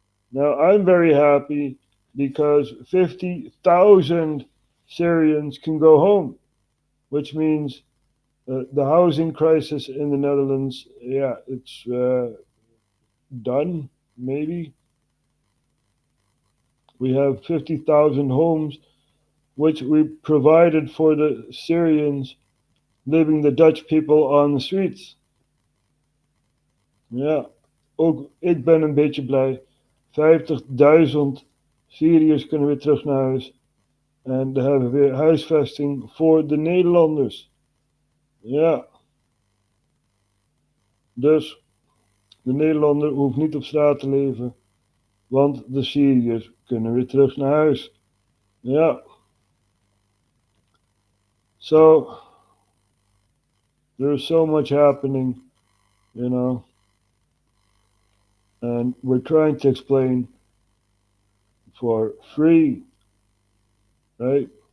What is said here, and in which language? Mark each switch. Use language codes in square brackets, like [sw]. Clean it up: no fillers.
[en] Now, I'm very happy because 50,000 Syrians can go home, which means the housing crisis in the Netherlands, yeah, it's done, maybe. We have 50,000 homes, which we provided for the Syrians living the Dutch people on the streets. [nl] Ja, ook ik ben een beetje blij. 50.000 Syriërs kunnen weer terug naar huis. En dan hebben we weer huisvesting voor de Nederlanders. Ja. Dus de Nederlander hoeft niet op straat te leven, want de Syriërs kunnen weer terug naar huis. Ja. [en] So, there's so much happening, you know. And we're trying to explain for free, right?